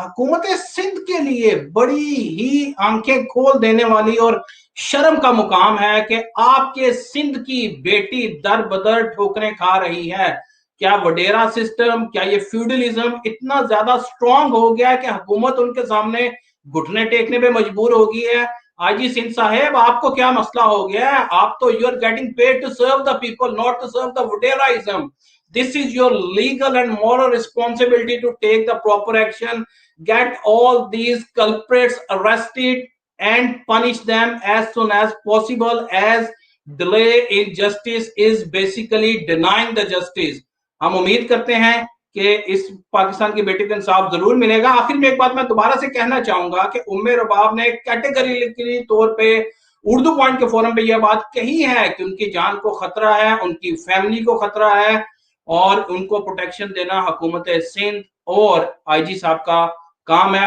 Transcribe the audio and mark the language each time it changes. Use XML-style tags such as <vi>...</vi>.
<ur>حکومت سندھ کے لیے بڑی ہی آنکھیں کھول دینے والی اور شرم کا مقام ہے کہ آپ کے سندھ کی بیٹی در بدر ٹھوکریں کھا رہی ہے. کیا وڈیرا سسٹم, کیا یہ فیوڈلزم اتنا زیادہ سٹرونگ ہو گیا ہے کہ حکومت ان کے سامنے گھٹنے ٹیکنے پہ مجبور ہو گئی ہے؟ آئی جی سندھ صاحب, آپ کو کیا مسئلہ ہو گیا ہے؟ آپ تو</ur> <en>You are getting paid to serve the people, not to serve the وڈیراازم. This is your legal and moral responsibility to take the proper action, get all these culprits arrested and punish them as soon as possible, as delay in justice is basically denying the justice.</en> <ur>ہم امید کرتے ہیں کہ اس پاکستان کی بیٹی کو انصاف ضرور ملے گا. آخر میں ایک بات میں دوبارہ سے کہنا چاہوں گا کہ رباب نے کیٹیگریکلی طور پہ اردو پوائنٹ کے فورم پہ یہ بات کہی ہے کہ ان کی جان کو خطرہ ہے, ان کی فیملی کو خطرہ ہے, اور ان کو پروٹیکشن دینا حکومت سندھ اور آئی جی صاحب کا کام ہے.</ur>